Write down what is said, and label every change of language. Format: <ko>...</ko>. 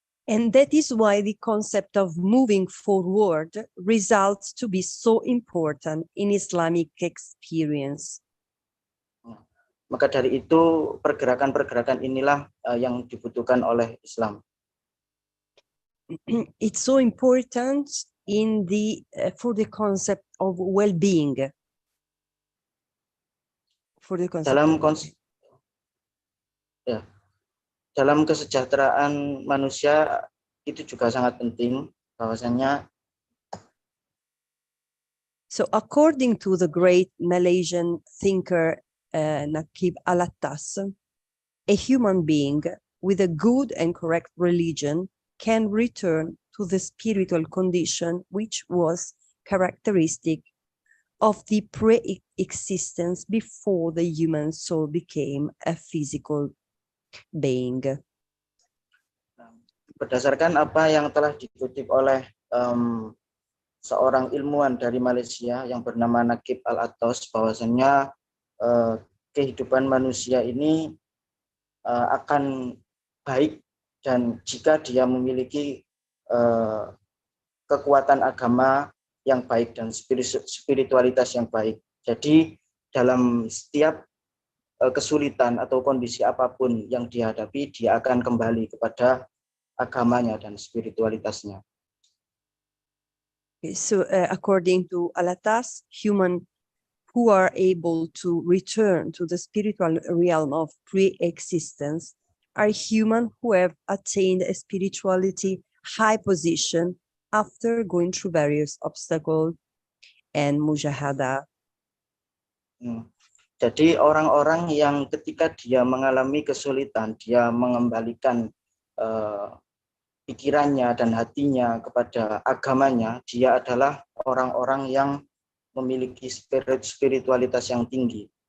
<en>And that is why the concept of moving forward results to be so important in Islamic experience.</en> <id>Maka dari itu pergerakan-pergerakan inilah yang dibutuhkan oleh Islam.</id> <en>It's so important in the for the concept of well-being. For the concept</en> <id>dalam kesejahteraan manusia itu juga sangat penting, bahwasanya</id> <en>so according to the great Malaysian thinker Naqib Al-Attas, a human being with a good and correct religion can return to the spiritual condition which was characteristic of the pre-existence before the human soul became a physical being.</en> <id>Berdasarkan apa yang telah dikutip oleh seorang ilmuwan dari Malaysia yang bernama Naqib Al-Attas, bahwasanya kehidupan manusia ini akan baik dan jika dia memiliki kekuatan agama yang baik dan spiritualitas yang baik. Jadi dalam setiap kesulitan atau kondisi apapun yang dihadapi, dia akan kembali kepada agamanya dan spiritualitasnya.</id> <en>So according to Al-Attas, human who are able to return to the spiritual realm of pre-existence are human who have attained a spirituality high position after going through various obstacles and mujahada.</en> <id>Jadi orang-orang yang ketika dia mengalami kesulitan, dia mengembalikan pikirannya dan hatinya kepada agamanya, dia adalah orang-orang yang memiliki spiritualitas yang tinggi.</id>